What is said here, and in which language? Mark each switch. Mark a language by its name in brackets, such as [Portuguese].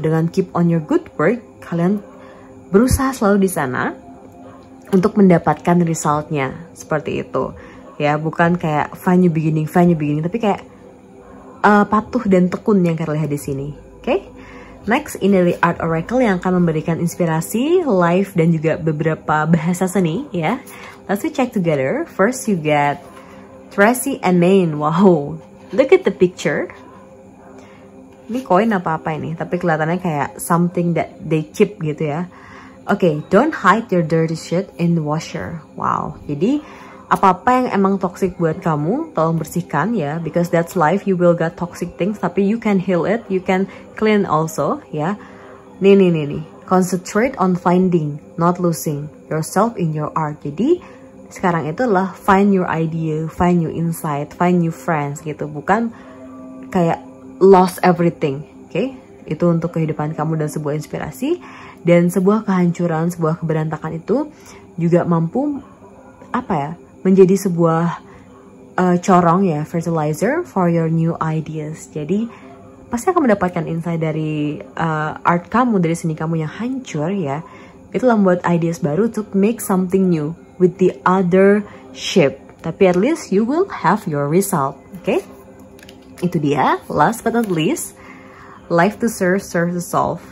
[Indonesian] Dengan [English] keep on your good work, [Indonesian] kalian berusaha selalu di sana untuk mendapatkan resultnya seperti itu ya. Bukan kayak [English] find new beginning, [Indonesian] tapi kayak patuh dan tekun yang kalian lihat di sini. Oke? Next, ini dari Art Oracle yang akan memberikan inspirasi, life, dan juga beberapa bahasa seni ya. [English] Let's check together. First, you get Tracy and Maine. Wow, look at the picture. [Indonesian] Ini koin apa-apa ini, tapi kelihatannya kayak [English] something that they keep [Indonesian] gitu ya. [English] Oke, don't hide your dirty shit in the washer. [Indonesian] Wow, jadi apa-apa yang emang [English] toxic [Indonesian] buat kamu, tolong bersihkan ya, [English] because that's life. You will get toxic things, tapi you can heal it, you can clean also ya. Nih. Concentrate on finding, not losing yourself in your art. [Indonesian] Jadi sekarang itu adalah [English] find your idea, find your insight, find new friends [Indonesian] gitu, bukan kayak [English] lost everything. Oke? [Indonesian] Itu untuk kehidupan kamu dan sebuah inspirasi. Dan sebuah kehancuran, sebuah keberantakan itu juga mampu menjadi sebuah corong ya, [English] fertilizer for your new ideas. [Indonesian] Jadi pasti akan mendapatkan insight dari art kamu, dari seni kamu yang hancur ya. Itulah membuat [English] ideas baru to make something new with the other shape. Tapi at least you will have your result. [Indonesian] Oke? Itu dia. [English] Last but not least, life to serve, serve to solve.